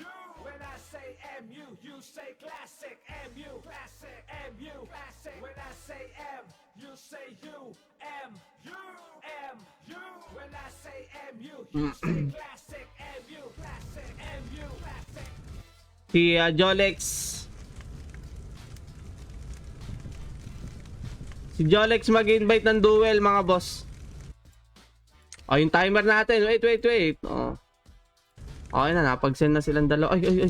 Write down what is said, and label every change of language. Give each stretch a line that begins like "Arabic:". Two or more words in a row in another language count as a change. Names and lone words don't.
English: When I say MU, you say classic, MU, classic, MU, classic. When I say M, you say U, M, U, M, U. When I say MU, you say classic, MU, classic, MU, classic.
Filipino: Si Jolex. Si Jolex mag-invite ng duel mga boss. O, yung timer natin. Wait. O. Okay na, napag-send na silang dalawa. Ay.